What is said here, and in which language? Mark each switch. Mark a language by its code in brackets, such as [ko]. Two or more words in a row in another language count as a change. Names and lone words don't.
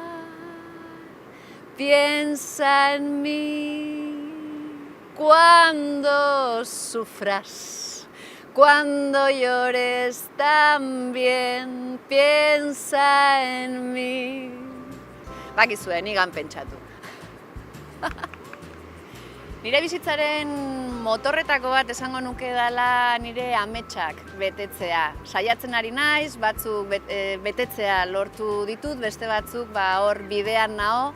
[es] Piensa en mí cuando sufras, cuando llores también, piensa en mí. [eu] Bakizue, nigan pentsatu. Nire bizitzaren motorretako bat esango nuke dela nire ametsak betetzea. Saiatzen ari naiz, batzuk betetzea lortu ditut, beste batzuk hor bidean nao.